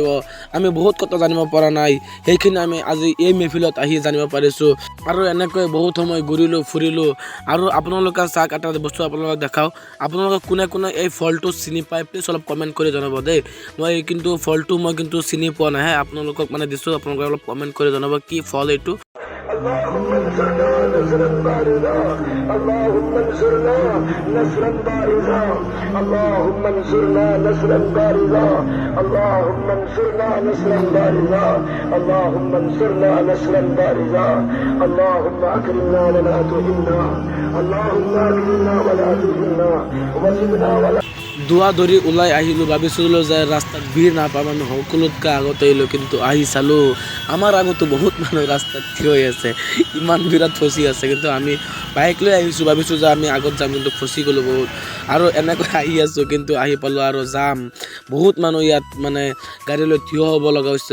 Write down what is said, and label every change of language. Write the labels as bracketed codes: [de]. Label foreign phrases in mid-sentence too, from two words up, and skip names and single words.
[as] আমি বহুত কথা জানিব পৰা নাই, সেইখিনি আমি আজি এই মেহফিলত আহি জানিব পাৰিছোঁ। আৰু এনেকৈ বহুত সময় ঘূৰিলোঁ ফুৰিলোঁ। আৰু আপোনালোকে চাওক, এটা বস্তু আপোনালোকক দেখাওঁ। আপোনালোকে কোনে কোনে এই ফলটো চিনি পায়, প্লিজ অলপ কমেণ্ট কৰি জনাব দেই। মই কিন্তু ফলটো চিনি পোৱা নাই। আপোনালোকক দিছোঁ, আপোনালোকে অলপ কমেণ্ট কৰি জনাব কি ফল এইটো। [ar] اللهم انصرنا نصرا بارزا اللهم انصرنا نصرا بارزا اللهم انصرنا نصرا بارزا اللهم انصرنا نصرا بارزا اللهم انصرنا نصرا بارزا اللهم اكرمنا ولا تهنا اللهم اكرمنا ولا تهنا وزدنا ولا [as] দোৱা ধৰি ওলাই আহিলোঁ। ভাবিছিলোঁ যে ৰাস্তাত ভিৰ নাপাম, আমি সকলোতকৈ আগতে আহিলোঁ। কিন্তু আহি চালোঁ আমাৰ আগতো বহুত মানুহ ৰাস্তাত থিয় হৈ আছে, ইমান ভিৰত ফচি আছে। কিন্তু আমি বাইক লৈ আহিছোঁ, ভাবিছোঁ যে আমি আগত যাম, কিন্তু ফচি গ'লোঁ বহুত। আৰু এনেকৈ আহি আছোঁ, কিন্তু আহি পালোঁ আৰু যাম। বহুত মানুহ ইয়াত গাড়ী লৈ থিয় হ'ব লগা হৈছে।